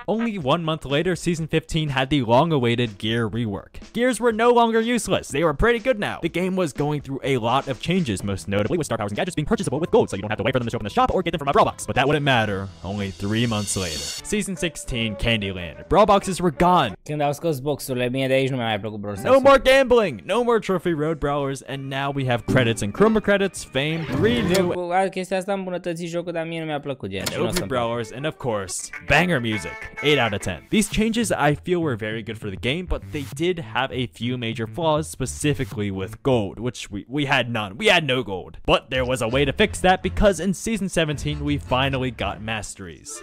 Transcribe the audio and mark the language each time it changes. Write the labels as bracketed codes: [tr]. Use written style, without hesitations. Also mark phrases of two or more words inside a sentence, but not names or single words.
[en] Only 1 month later, Season 15 had the long-awaited gear rework. Gears were no longer useless. They were pretty good now. The game was going through a lot of changes, most notably with star powers and gadgets being purchasable with gold, so you don't have to wait for them to show up in the shop or get them from a brawl box. But that wouldn't matter only 3 months later. Season 16, Candyland. Brawl boxes were gone. [ro] Când au scos boxurile, mie de aici nu mi-a mai plăcut Brawl Stars. [en] No more gambling, no more trophy road brawlers, and now we have credits and chroma credits, fame, 3 new [ro] chestia asta a îmbunătățit jocul, dar mie nu mi-a plăcut gen. [en] OP brawlers, and of course, banger music. 8 out of 10. These changes I feel were very good for the game, but they did have a few major flaws, specifically with gold, which we had none. We had no gold. But there was a way to fix that, because in Season 17, we finally got Masteries.